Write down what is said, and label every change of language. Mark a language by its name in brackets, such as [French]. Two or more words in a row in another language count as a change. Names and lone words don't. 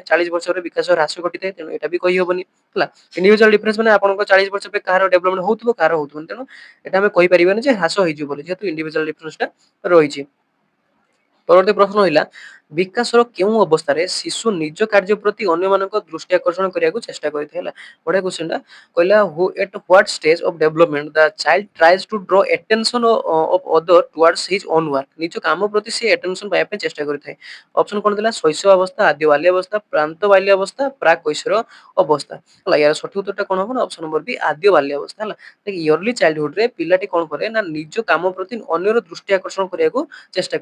[Odia] 40 ବର୍ଷରେ ବିକାଶ ହ୍ରାସ ଘଟିଥାଏ, ତେଣୁ ଏଟା ବି କହିହବନି ହେଲା। [English] individual difference [Odia] ମାନେ ଆପଣଙ୍କ 40 ବର୍ଷ ପରେ କାହାର ଡେଭଲପମେଣ୍ଟ ହଉଥିବ, କାହାର ହଉଥିବ, ତେଣୁ ଏଟା ଆମେ କହିପାରିବାନି ଯେ ହ୍ରାସ ହେଇଯିବ ବୋଲି, ଯେହେତୁ [English] individual difference [Odia] ରହିଛି। ପରବର୍ତ୍ତୀ ପ୍ରଶ୍ନ ରହିଲା, ବିକାଶର କେଉଁ ଅବସ୍ଥାରେ ଶିଶୁ ନିଜ କାର୍ଯ୍ୟ ପ୍ରତି ଅନ୍ୟମାନଙ୍କ ଦୃଷ୍ଟି ଆକର୍ଷଣ କରିବାକୁ ଚେଷ୍ଟା କରିଥାଏ ହେଲା। ବଢିଆ କ୍ୱେଶ୍ଚନଟା। କହିଲା, [English] at what stage of development the child tries to draw attention of other towards his own work। [Odia] ନିଜ କାମ ପ୍ରତି ସେ attention ପାଇବା ପାଇଁ ଚେଷ୍ଟା କରିଥାଏ। ଅପସନ କଣ ଥିଲା, ଶୈଶବ ଅବସ୍ଥା, ଆଦ୍ୟ ବାଲ୍ୟ ଅବସ୍ଥା, ପ୍ରାନ୍ତ ବାଲ୍ୟ ଅବସ୍ଥା, ପ୍ରାକ୍ କୈଶୋର ଅବସ୍ଥା ହେଲା। ୟାର ସଠିକ ଉତ୍ତରଟା କଣ ହବ ନା, [English] option number [Odia] ବି, ଆଦ୍ୟ ବାଲ୍ୟ ଅବସ୍ଥା ହେଲା। [English] early childhood [Odia] ରେ ପିଲାଟି କଣ କରେ ନା, ନିଜ କାମ ପ୍ରତି ଅନ୍ୟର ଦୃଷ୍ଟି ଆକର୍ଷଣ କରିବାକୁ ଚେଷ୍ଟା କରିଥାଏ ହେଲା।